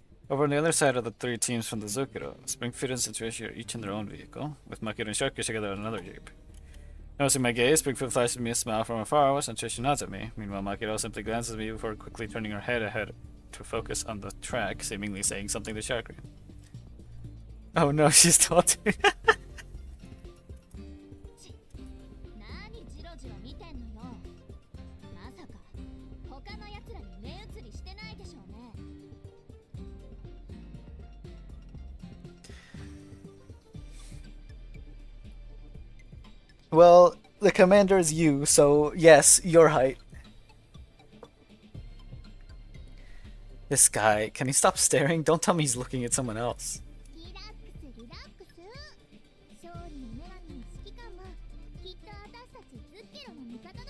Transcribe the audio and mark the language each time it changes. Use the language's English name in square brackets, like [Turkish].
[English] Over on the other side are the three teams from the Zukiro. Springfield and Situation are each in their own vehicle, with Makiro and Sharky together on another jeep. Noticing my gaze, Springfield flashes me a smile from afar, while Centration nods at me. Meanwhile, Makiro simply glances at me before quickly turning her head ahead to focus on the track, seemingly saying something to Sharky. Oh no, she's talking. [Japanese] 何ジロジロ見てんのよ。まさか他の奴らに目移りしてないでしょうね。 [English] Well, the commander is you, so yes, your height. This guy, can he stop staring? Don't tell me he's looking at someone else. [Japanese] リラックスリラックス。勝利の女神の指揮官はきっと私たちズッキロの味方だよ。